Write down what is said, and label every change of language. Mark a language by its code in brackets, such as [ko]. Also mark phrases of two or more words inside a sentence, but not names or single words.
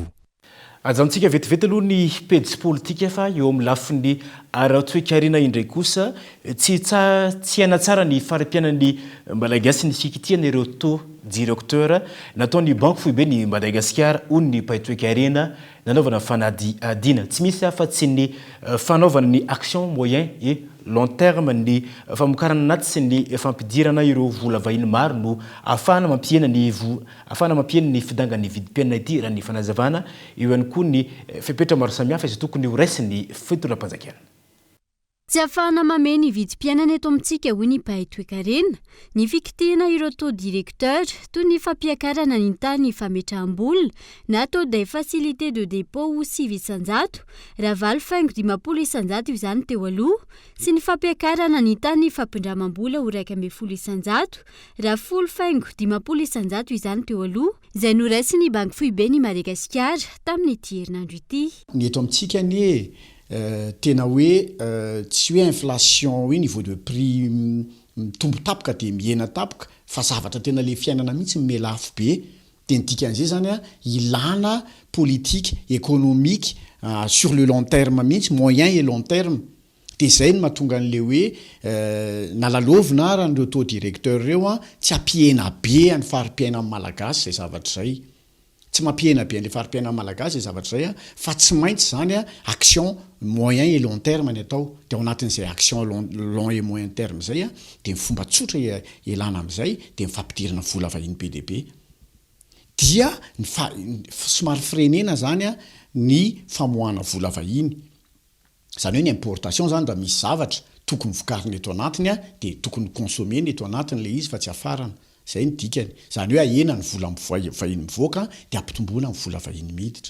[mg] Ajantsika vetivety aloha ny pejy politika fa eo amin'ny lafiny ara-toekarena indray kosa tsy hana tsara ny fari-pianan'ny malagasy ny fikitiana ireo [fr] taux directeur [mg] nataony banque foibe ny Madagasikara hoy ny mpahay-toekarena nanaovana fanadihadiana tsy misy afa tsy ny fanaovana ny [fr] action moyen et long terme [mg] ny famokarana anaty sy ny fampidirana ireo vola vahiny maro no afahana mampiena ny fidangan'ny vidim-piainana ity raha ny fanazavana eo ihany koa ny fepetra maro samihafa izay tokony ho raisiny fitondram-panjakana. Tsy afahana mameno ny vidim-piainana eto amintsika hoy ny mpahay-toekarena ny fikitihana ireo [fr] taux directeur [mg] toy ny fampiakarana ny tany fametraham-bola na [fr] taux de facilité de dépôt [mg] ho 900 raha valo faingo 50% izany teo aloha sy ny fampiakarana ny tany fampindramam-bola ho 100% raha folo faingo 50% izany teo aloha izay noraisiny banque foibe ny Madagasikara tamin'ny ity herinandro ity. Ny eto amintsika ny tena hoe tsy hoe inflation hoe [fr] niveau de prix [mg] mitombo tapoka de miena tapoka fa zavatra tena le fiainana mihitsy melafo be de dikan'izay zany a ilana [fr] politique économique sur le long terme [mg] mihitsy [fr] moyen et long terme [mg] de zay no mahatonga an'le hoe nalalovina raha nireo [fr] taux directeur [mg] reo a tsy ampiena be any fari-piaina amin'ny malagasy zay zavatra zay tsy mampiena be an'le fari-piaina malagasy zay zavatra zay a fa tsy maintsy zany a [fr] action moyen et long terme [mg] ny atao de ao anatin'izay [fr] action long et moyen terme [mg] zay a de fomba tsotra elana am'izay de mifampidirana vola vahiny PDB dia somary frenena zany a ny famoahana vola vahiny zany hoe ny importation zany raha misy zavatra tokony vokariny eto anatiny a de tokony consommer eto anatiny le izy fa tsy afarana zay ny dikany zany hoe ahena ny vola vahiny mivoaka de ampitomboana ny vola vahiny miditra.